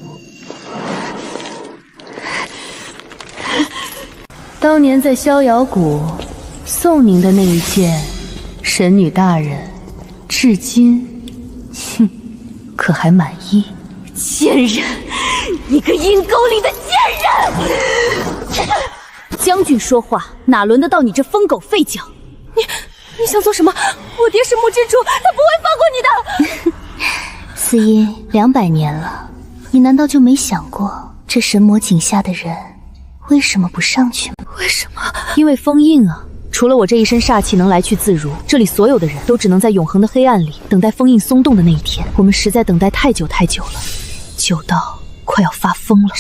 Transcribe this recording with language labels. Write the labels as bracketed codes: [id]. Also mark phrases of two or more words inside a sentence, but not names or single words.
[zh] 當年在逍遙谷送您的那一件，神女大人至今，可還滿意？賤人，你個陰溝裡的賤人！將軍說話哪輪得到你這瘋狗吠腳？你想做什麼？我爹是木之主，他不會放過你的。司音，200年了，你難道就沒想過，這神魔井下的人為什麼不上去嗎？為什麼？因為封印啊！除了我這一身煞氣能來去自如，這裡所有的人都只能在永恆的黑暗裡等待封印鬆動的那一天。我們實在等待太久太久了，久到快要发瘋了。